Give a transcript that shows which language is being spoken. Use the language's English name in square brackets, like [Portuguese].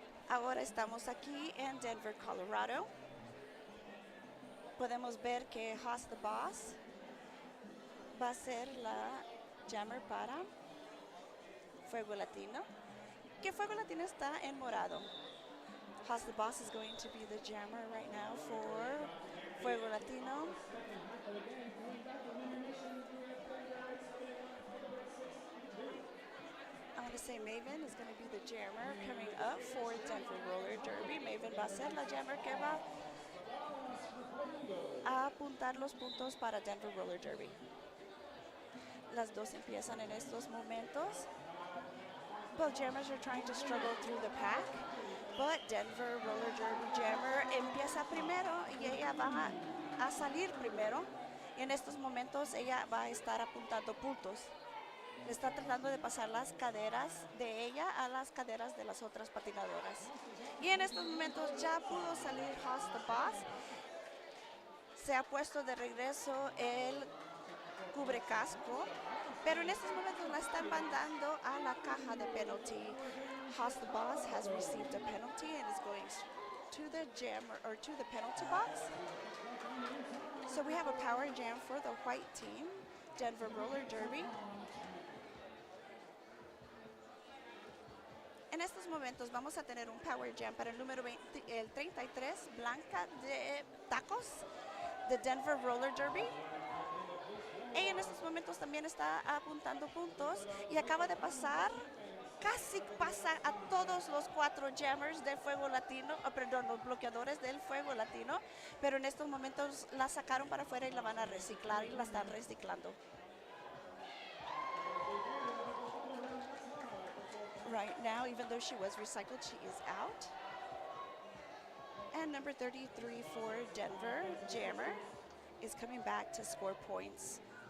[Spanish] Ahora estamos aquí en Denver, Colorado. Podemos ver que Haas the Boss va a ser la jammer para Fuego Latino. Que Fuego Latino está en morado. [English] Haas the Boss is going to be the jammer right now for Fuego Latino. I want to say Maven is going to be the jammer coming up for Denver Roller Derby. [Spanish] Maven va a ser la jammer que va a apuntar los puntos para Denver Roller Derby. Las dos empiezan en estos momentos. [English] Both jammers are trying to struggle through the pack, but Denver Roller Derby jammer [Spanish] empieza primero y ella va a salir primero. Y en estos momentos ella va a estar apuntando puntos. Está tratando de pasar las caderas de ella a las caderas de las otras patinadoras. Y en estos momentos ya pudo salir Haas the Boss. Se ha puesto de regreso el cubrecasco, pero en estos momentos la están mandando a la caja de penalty. [English] Haas the Boss has received a penalty and is going to the jammer or to the penalty box. So we have a power jam for the white team, Denver Roller Derby. [Spanish] En estos momentos vamos a tener un power jam para el número 20, el 33, Blanca de Tacos, de Denver Roller Derby. Ella en estos momentos también está apuntando puntos y acaba de pasar, casi pasa a todos los 4 jammers de Fuego Latino, perdón, los bloqueadores del Fuego Latino, pero en estos momentos la sacaron para afuera y la van a reciclar y la están reciclando. [English] Right now, even though she was recycled, she is out. And number 33 for Denver, Jammer, is coming back to score points.